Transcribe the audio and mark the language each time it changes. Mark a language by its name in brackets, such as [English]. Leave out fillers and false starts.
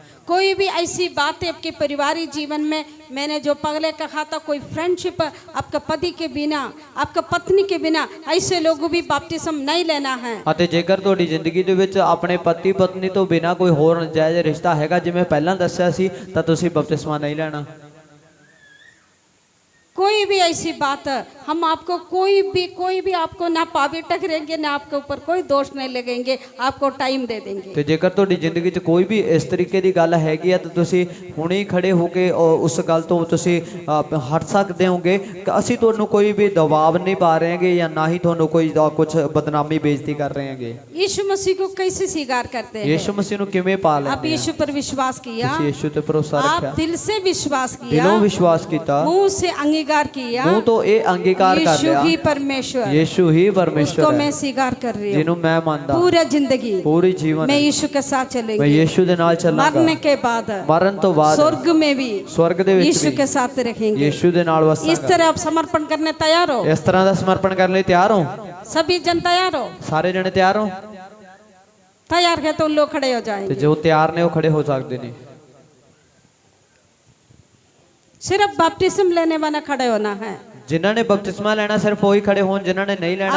[Hindi] कोई भी ऐसी बात है आपके पारिवारिक जीवन में, मैंने जो पहले कहा था, कोई फ्रेंडशिप आपका पति के बिना, आपका पत्नी के बिना, ऐसे लोगों भी बपतिस्म नहीं लेना है। [Punjabi] ਅਤੇ ਜੇਕਰ ਤੁਹਾਡੀ ਜ਼ਿੰਦਗੀ ਦੇ ਵਿੱਚ ਆਪਣੇ ਪਤੀ ਪਤਨੀ ਤੋਂ ਬਿਨਾ ਕੋਈ ਹੋਰ ਨਜਾਇਜ਼ ਰਿਸ਼ਤਾ ਹੈਗਾ, ਜਿਵੇਂ ਪਹਿਲਾਂ ਦੱਸਿਆ ਸੀ, ਤਾਂ ਤੁਸੀਂ ਬਪਤਿਸਮਾ ਨਹੀਂ ਲੈਣਾ। [Hindi] कोई भी ऐसी बात, हम आपको कोई भी आपको ना पापी टकरेंगे, ना आपके ऊपर कोई दोष नहीं लगेंगे, आपको टाइम दे देंगे। [Punjabi] ਤੇ ਜੇਕਰ ਤੁਹਾਡੀ ਜ਼ਿੰਦਗੀ 'ਚ ਕੋਈ ਵੀ ਇਸ ਤਰੀਕੇ ਦੀ ਗੱਲ ਹੈਗੀ ਆ ਤਾਂ ਤੁਸੀਂ ਹੁਣੇ ਹੀ ਖੜੇ ਹੋ ਕੇ ਉਸ ਗੱਲ ਤੋਂ ਤੁਸੀਂ ਹਟ ਸਕਦੇ ਹੋਗੇ। ਅਸੀਂ ਤੁਹਾਨੂੰ ਕੋਈ ਵੀ ਦਬਾਅ ਨਹੀਂ ਪਾ ਰਹੇ ਹੈਗੇ ਜਾਂ ਨਾ ਹੀ ਤੁਹਾਨੂੰ ਕੋਈ ਕੁਝ ਬਦਨਾਮੀ ਬੇਇੱਜ਼ਤੀ ਕਰ ਰਹੇ ਹੈਗੇ। [Hindi] यीशु मसीह को कैसे स्वीकार करते हैं? [Punjabi] ਯੀਸ਼ੂ ਮਸੀਹ ਨੂੰ ਕਿਵੇਂ ਪਾ [Hindi] आप [Punjabi] ਲੈਂਦੇ [Hindi] यीशु पर विश्वास किया, [Punjabi] ਤੁਸੀਂ ਯੀਸ਼ੂ ਤੇ ਭਰੋਸਾ [Hindi] आप [Punjabi] ਰੱਖਿਆ, [Hindi] दिल से विश्वास किया, [Punjabi] ਦਿਲੋਂ ਵਿਸ਼ਵਾਸ ਕੀਤਾ, [Hindi] मुंह से अंगीकार किया, [Punjabi] ਮੂੰਹ ਤੋਂ ਇਹ ਅੰਗੀਕਾਰ ਕਰ [Hindi] यीशु [Punjabi] ਲਿਆ [Hindi] ही परमेश्वर, [Punjabi] ਯੀਸ਼ੂ ਹੀ [Hindi] उसको [Punjabi] ਪਰਮੇਸ਼ਵਰ [Hindi] मैं [Punjabi] ਹੈ [Hindi] स्वीकार कर रही हूँ। [Punjabi] ਜਿਹਨੂੰ ਮੈਂ ਮੰਨਦਾ, [Hindi] पूरा जिंदगी [Punjabi] ਪੂਰੀ ਜੀਵਨ [Hindi] मैं यीशु के साथ [Punjabi] ਮੈਂ [Hindi] चलेंगी। [Punjabi] ਯੀਸ਼ੂ ਦੇ ਨਾਲ ਚੱਲਾਂਗਾ। [Hindi] मरने के बाद [Punjabi] ਮਰਨ ਤੋਂ ਬਾਅਦ [Hindi] स्वर्ग में भी [Punjabi] ਸਵਰਗ ਦੇ ਵਿੱਚ [Hindi] यीशु [Punjabi] ਵੀ [Hindi] के साथ रहेंगे। [Punjabi] ਯੀਸ਼ੂ ਦੇ ਨਾਲ [Hindi] इस [Punjabi] ਵਸਾਂਗਾ। [Hindi] तरह आप समर्पण करने तैयार हो? [Punjabi] ਇਸ ਤਰ੍ਹਾਂ ਦਾ ਸਮਰਪਣ ਕਰਨ ਲਈ ਤਿਆਰ ਹੋ? [Hindi] सभी जन तैयार हो? [Punjabi] ਸਾਰੇ ਜਣੇ ਤਿਆਰ ਹੋ? [Hindi] तैयार है तो उन लोग खड़े हो [Punjabi] ਤੇ [Hindi] जाएंगे। [Punjabi] ਜੋ ਤਿਆਰ ਨੇ ਉਹ ਖੜੇ ਹੋ ਸਕਦੇ ਨੇ। [Hindi] सिर्फ बपतिस्म लेने वाला खड़े होना है। [Punjabi] ਜਿਨ੍ਹਾਂ ਨੇ ਬਪਤਿਸਮਾ ਲੈਣਾ ਸਿਰਫ ਉਹੀ ਖੜੇ ਹੋਣ, ਜਿਨ੍ਹਾਂ ਨੇ ਨਹੀਂ ਲੈਣਾ